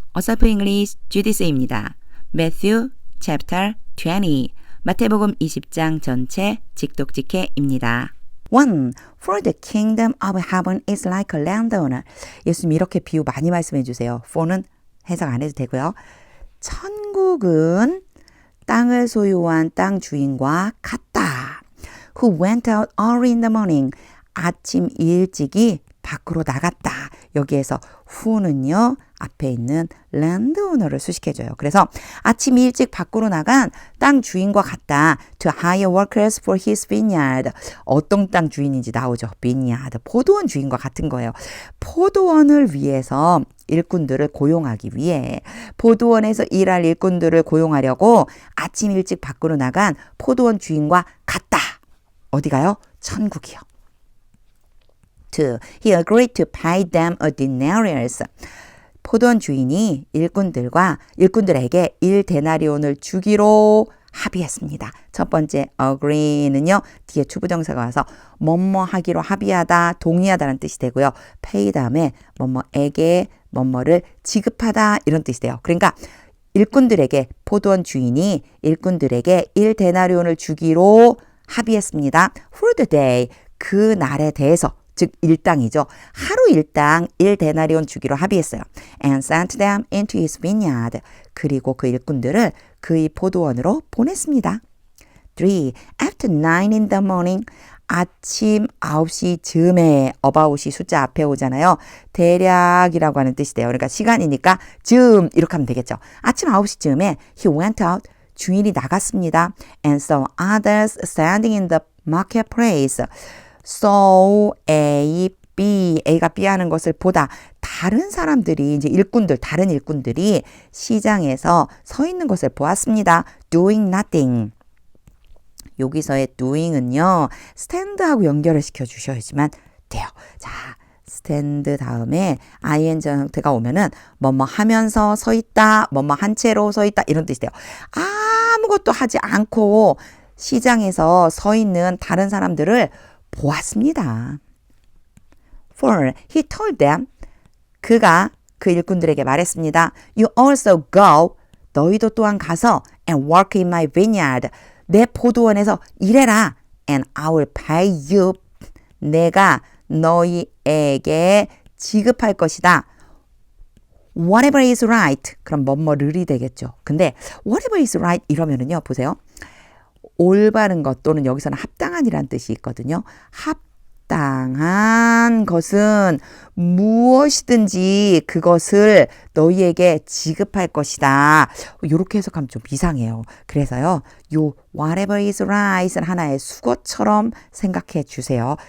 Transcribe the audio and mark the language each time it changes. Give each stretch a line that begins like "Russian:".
Korean: 어서프 잉글리시 GDC입니다. Matthew chapter 20 마태복음 20장 전체 직독직해입니다. 1.
English: For the kingdom of heaven is like a landowner.
Korean: 예수님 이렇게 비유 많이 말씀해 주세요. for는 해석 안 해도 되고요. 천국은 땅을 소유한 땅 주인과 같다.
English: Who went out early in the morning.
Korean: 아침 일찍이 밖으로 나갔다. 여기에서 who는요. 앞에 있는 landowner를 수식해줘요. 그래서 아침 일찍 밖으로 나간 땅 주인과 같다.
English: To hire workers for his vineyard.
Korean: 어떤 땅 주인인지 나오죠.
English: vineyard.
Korean: 포도원 주인과 같은 거예요. 포도원을 위해서 일꾼들을 고용하기 위해 포도원에서 일할 일꾼들을 고용하려고 아침 일찍 밖으로 나간 포도원 주인과 같다. 어디 가요? 천국이요. 2.
English: He agreed to pay them a denarius.
Korean: 포도원 주인이 일꾼들에게 1데나리온을 주기로 합의했습니다. 첫 번째 agree는요. 뒤에 주부정사가 와서 뭐뭐 하기로 합의하다, 동의하다라는 뜻이 되고요. pay 다음에 뭐뭐에게 뭐뭐를 지급하다 이런 뜻이 돼요. 그러니까 일꾼들에게 포도원 주인이 일꾼들에게 1데나리온을 주기로 합의했습니다.
English: For the day,
Korean: 그 날에 대해서 즉 일당이죠. 하루 일당 1데나리온 주기로 합의했어요.
English: And sent them into his vineyard.
Korean: 그리고 그 일꾼들을 그의 포도원으로 보냈습니다.
English: 3. After 9 in the morning.
Korean: 아침 9시 즈음에 about이 숫자 앞에 오잖아요. 대략이라고 하는 뜻이 돼요. 그러니까 시간이니까 즈음 이렇게 하면 되겠죠. 아침 9시 즈음에
English: he went out.
Korean: 주인이 나갔습니다.
English: And saw others standing in the marketplace.
Korean: So A, B, A가 B 하는 것을 보다 다른 사람들이 이제 다른 일꾼들이 시장에서 서 있는 것을 보았습니다.
English: Doing nothing.
Korean: 여기서의 doing은요. stand하고 연결을 시켜 주셔야지만 돼요. 자, stand 다음에 ing 형태가 오면은 뭐뭐 하면서 서 있다, 뭐뭐 한 채로 서 있다 이런 뜻이 돼요. 아무것도 하지 않고 시장에서 서 있는 다른 사람들을 보았습니다.
English: 4. He told them.
Korean: 그가 그 일꾼들에게 말했습니다.
English: You also go.
Korean: 너희도 또한 가서
English: and work in my vineyard.
Korean: 내 포도원에서 일해라.
English: And I will pay you.
Korean: 내가 너희에게 지급할 것이다.
English: Whatever is right.
Korean: 그럼 뭐뭐를이 되겠죠. 근데
English: whatever is right
Korean: 이러면은요. 보세요. 올바른 것 또는 여기서는 합당한이라는 뜻이 있거든요. 합당한 것은 무엇이든지 그것을 너희에게 지급할 것이다. 이렇게 해석하면 좀 이상해요. 그래서요. 요
English: whatever is right
Korean: 은 하나의 수거처럼 생각해 주세요.